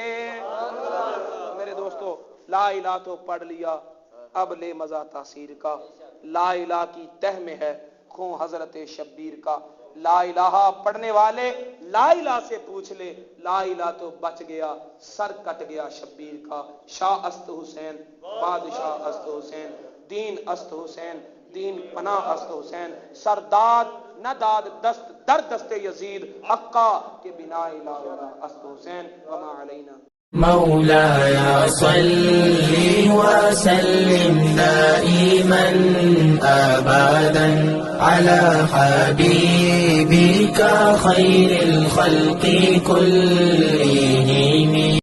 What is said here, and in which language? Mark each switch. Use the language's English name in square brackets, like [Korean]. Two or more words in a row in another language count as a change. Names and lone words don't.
[Urdu] میرے دوستو لا الہ تو پڑھ لیا، اب لے مزہ تاثیر کا، لا الہ کی تہ میں ہے خون حضرت شبیر کا، لا الہ پڑھنے والے لا الہ سے پوچھ لے، لا الہ تو بچ گیا، سر کٹ گیا شبیر کا۔ [Persian] شاہ است حسین، بادشاہ است حسین، دین است حسین، دین پناہ است حسین، سرداد نہ داد دست در دست یزید، حقا کے بنا الہ است حسین، [Arabic] وما علینا۔ مولاي صل وسلم دائما أبدا على حبيبك خير الخلق كلهم